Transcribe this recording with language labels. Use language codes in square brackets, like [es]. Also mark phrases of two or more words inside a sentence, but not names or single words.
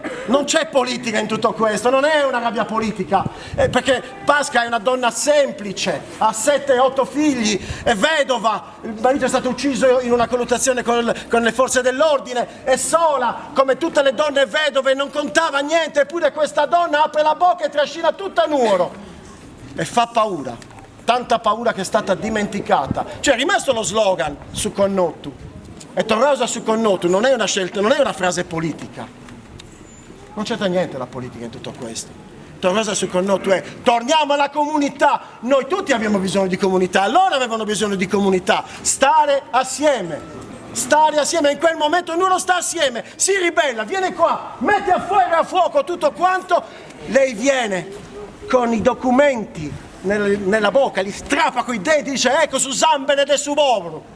[it] Non c'è politica in tutto questo, non è una rabbia politica, perché Pasca è una donna semplice, ha 7-8 figli, è vedova, il marito è stato ucciso in una colluttazione con le forze dell'ordine, è sola, come tutte le donne vedove, non contava niente, eppure questa donna apre la bocca e trascina tutta Nuoro e fa paura, tanta paura che è stata dimenticata. Cioè è rimasto lo slogan su Connottu: [sc] E tornosa su connotu [it] non è una scelta, non è una frase politica. Non c'entra niente la politica in tutto questo. [sc] Tornosa su connotu [it] è torniamo alla comunità. Noi tutti abbiamo bisogno di comunità, loro avevano bisogno di comunità. Stare assieme, in quel momento ognuno sta assieme, si ribella, viene qua, mette a fuoco tutto quanto. Lei viene con i documenti nella bocca, li strappa coi denti, dice ecco [sc] su zambene [it] del suo povero.